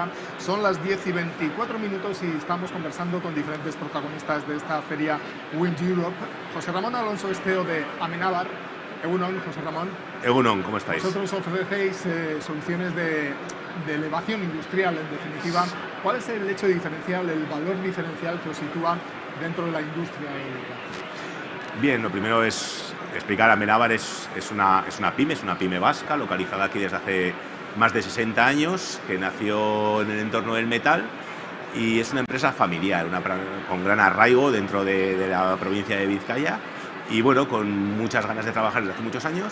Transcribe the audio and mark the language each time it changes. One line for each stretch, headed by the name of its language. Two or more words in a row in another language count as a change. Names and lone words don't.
Spanish: Son las 10:24 y estamos conversando con diferentes protagonistas de esta feria Wind Europe. José Ramón Alonso, CEO de Amenábar.
Basque: Egun on, José Ramón. Egun on,
Spanish: ¿cómo estáis? Vosotros ofrecéis soluciones de elevación industrial, en definitiva. ¿Cuál es el hecho diferencial, el valor diferencial que os sitúa dentro de la industria eólica? Bien, lo primero es explicar, Amenábar es una pyme vasca, localizada aquí desde hace más de 60 años, que nació en el entorno del metal y es una empresa familiar, con gran arraigo dentro de la provincia de Vizcaya y bueno, con muchas ganas de trabajar desde hace muchos años.